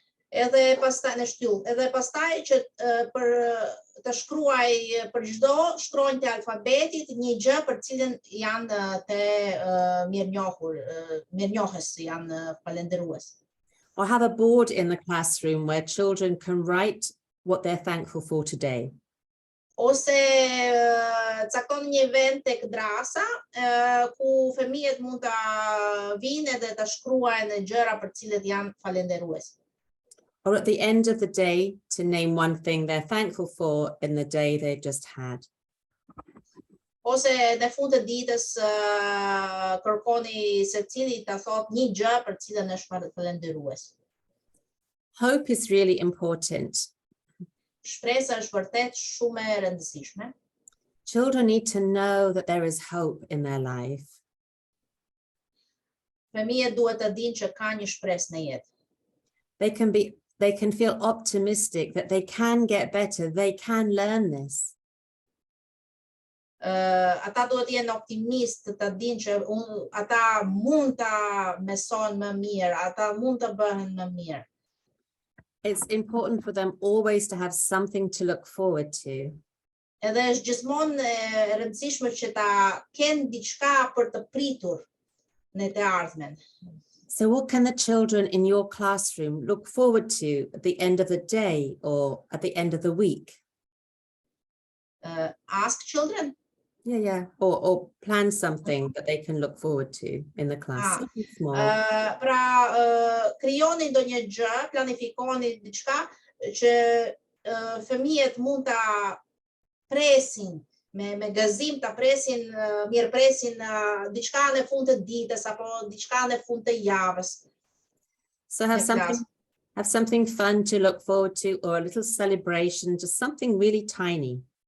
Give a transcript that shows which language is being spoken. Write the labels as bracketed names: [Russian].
[Albanian] Edhe pastaj në shtyllë, edhe pastaj që për të shkruaj për çdo shkronjë të alfabetit një gjë për cilën janë të mirënjohës, janë falendërues. [English] Or have a board in the classroom where children can write what they're thankful for today. [Albanian] Ose caktoni një vend tek drasa ku fëmijët mund ta vinë dhe ta shkruajnë gjëra për cilët janë falendërues. [English] Or at the end of the day, to name one thing they're thankful for in the day they've just had. [Albanian] Ose në fund të ditës kërkoni secili ta thotë një gjë për cilën është falendërues. [English] Hope is really important. [Albanian] Shpresa është vërtet shumë e rëndësishme. [English] Children need to know that there is hope in their life. [Albanian] Fëmijët duhet të dinë që ka një shpresë në jetë. [English] They can feel optimistic that they can get better, they can learn this. [Albanian] Ata duhet të jenë optimistë, të dinë që ata mund ta mësojnë më mirë, ata mund të bëhen më mirë. [English] It's important for them always to have something to look forward to. [Albanian] Edhe është gjithmonë e rëndësishme që ta kenë diçka për të pritur në të ardhmen. [English] So what can the children in your classroom look forward to at the end of the day or at the end of the week? Ask children? Yeah. Or plan something that they can look forward to in the class. Small. [Albanian] Pra, krijoni ndonjë gjë, planifikoni diçka që fëmijët mund ta presin me gëzim, ta presin, mirëpresin diçka në fund të ditës apo diçka në fund të javës. [English] So have something fun to look forward to or a little celebration, just something really tiny.